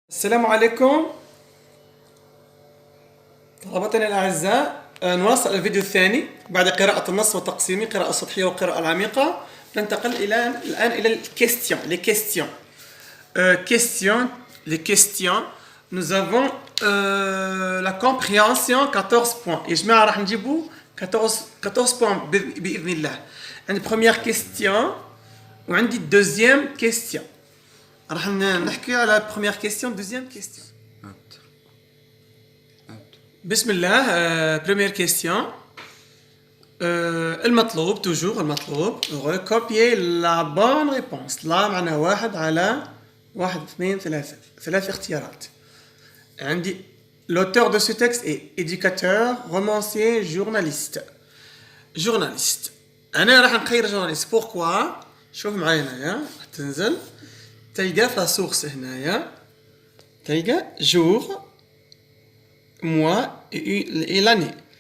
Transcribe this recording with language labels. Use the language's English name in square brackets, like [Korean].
[Arabic] السلام عليكم طلبتنا الأعزاء. نواصل الفيديو الثاني بعد قراءة النص وتقسيمه قراءة سطحية وقراءة العميقة. ننتقل الآن إلى الكيستيون [French] les questions. Nous avons la compréhension 14 points. [Arabic] يا جماعة راح نجيبوا [French] 14 points [Arabic] بإذن الله. عندي [French] première question [Arabic] وعندي [French] deuxième question. [Arabic] راح نحكي على [French] première question deuxième question. [Arabic] بسم الله. [French] Première question. [Arabic] المطلوب [French] recopier la bonne réponse. [Arabic] لا معناها واحد على واحد اثنين ثلاثة ثلاث اختيارات. عندي [French] l'auteur de ce texte est éducateur, romancier, journaliste. [Arabic] أنا راح نخير [French] journaliste. pourquoi؟ [Arabic] شوف معايا هنايا تنزل تلقى في السورس هنايا تلقى [French] jour mois et l'année.